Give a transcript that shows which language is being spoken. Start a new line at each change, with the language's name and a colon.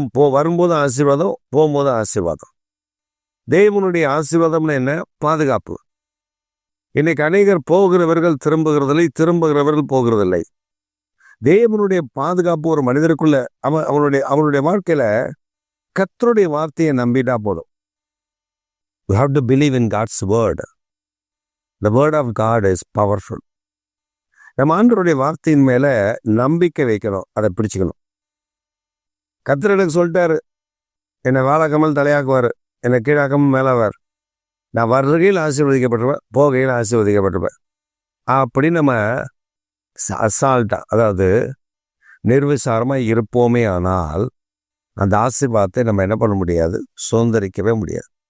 Tamil: வரும்போது ஆசீர்வாதம், போகும்போது ஆசீர்வாதம். தேவனுடைய ஆசீர்வாதம்னு என்ன? பாதுகாப்பு. இன்னைக்கு அநேகர் போகிறவர்கள் திரும்புகிறதில்லை, திரும்புகிறவர்கள் போகிறதில்லை. தேவனுடைய பாதுகாப்பு ஒரு மனிதருக்குள்ள அவனுடைய வாழ்க்கையில கர்த்தருடைய வார்த்தையை நம்பிட்டா போதும்.
English: We have to believe in God's word. The word of God is powerful.
Tamil: நம்ம ஆண்டவருடைய வார்த்தையின் மேல நம்பிக்கை வைக்கணும், அதை பிடிச்சுக்கணும். கர்த்தர் எனக்கு சொல்லிட்டாரு, என்னை வாழாக்காமல் தலையாக்குவார், என்னை கீழாக்காமல் மேலாவார், நான் வருகையில் ஆசீர்வதிக்கப்பட்டிருப்பேன், போகையில் ஆசீர்வதிக்கப்பட்டிருப்பேன் அப்படி நம்ம அசால்ட்டா, அதாவது நிர்விசாரமா இருப்போமே ஆனால் அந்த ஆசீர்வாதத்தை நம்ம என்ன பண்ண முடியாது, சுதந்திரிக்கவே முடியாது.